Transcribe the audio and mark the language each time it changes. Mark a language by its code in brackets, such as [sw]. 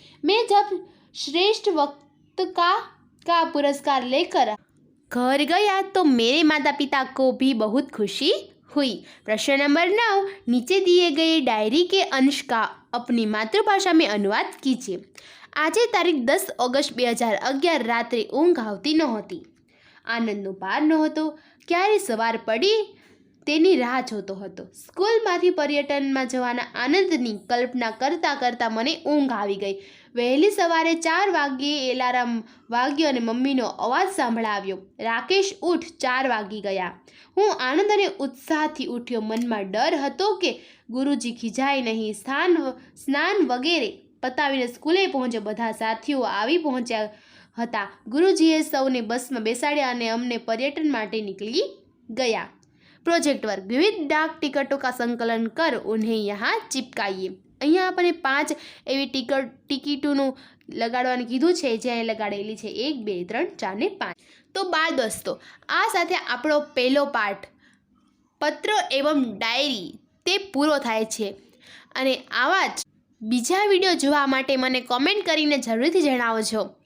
[hi] मैं जब श्रेष्ठ वक्ता का पुरस्कार लेकर घर गया तो मेरे माता पिता को भी बहुत खुशी हुई। प्रश्न नंबर 9, नीचे दिए गए डायरी के अंश का अपनी मातृभाषा में अनुवाद कीजिए। आज तारीख [gu] 10 ઓગસ્ટ 2011 રાત્રે ઊંઘ આવતી નહોતી। આનંદનો પાર નહોતો। ક્યારે સવાર પડી તેની રાહ જોતો હતો। સ્કૂલમાંથી પર્યટનમાં જવાના આનંદની કલ્પના કરતાં કરતાં મને ઊંઘ આવી ગઈ। વહેલી સવારે 4 વાગ્યે એલાર્મ વાગ્યો અને મમ્મીનો અવાજ સંભળાવ્યો, રાકેશ ઉઠ, 4 વાગી ગયા। હું આનંદ અને ઉત્સાહથી ઉઠ્યો। મનમાં ડર હતો કે ગુરુજી ખીજાય નહીં। સ્નાન વગેરે પતાવીને સ્કૂલે પહોંચ્યો। બધા સાથીઓ આવી પહોંચ્યા હતા। ગુરુજીએ સૌને બસમાં બેસાડ્યા અને અમને पर्यटन માટે [hi] निकली गया। प्रोजेक्ट वर्क, विविध डाक टिकटों का संकलन कर उन्हें यहाँ चिपकाइए। [gu] અહીંયા આપણે 5 એવી ટિકિટોનું લગાડવાનું કીધું છે, જે અહીં લગાડેલી છે 1, 2, 3, 4 ને 5। તો બાળ દોસ્તો, આ સાથે આપણો પહેલો પાઠ પત્ર એવં ડાયરી તે પૂરો થાય છે. અને આવા જ બીજા વિડીયો જોવા માટે મને કોમેન્ટ કરીને જરૂરથી જણાવજો.